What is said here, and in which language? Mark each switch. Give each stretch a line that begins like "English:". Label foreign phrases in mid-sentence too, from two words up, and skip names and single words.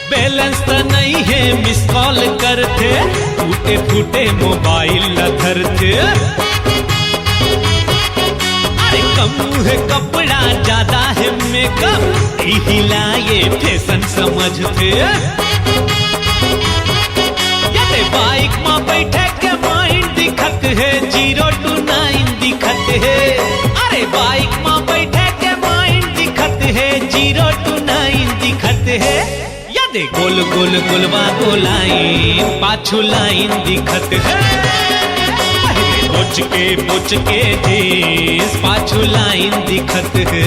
Chhattisgarhi: बैलेंस तो नहीं है
English: miss call
Chhattisgarhi: करते, टूटे फूटे मोबाइल लथरते। अरे कम है कपड़ा ज्यादा है मेकअप, हिला ये फैशन समझते। ये बाइक में बैठे के माइंड दिखत है, 0 to 9 दिखत है। अरे बाइक में बैठे के माइंड दिखत है, 0 to 9 दिखत है। यादे गोल गोल गोलवा गोलाइन, पाछू लाइन दिखत है। बोच के जींस, पाछू लाइन दिखत है।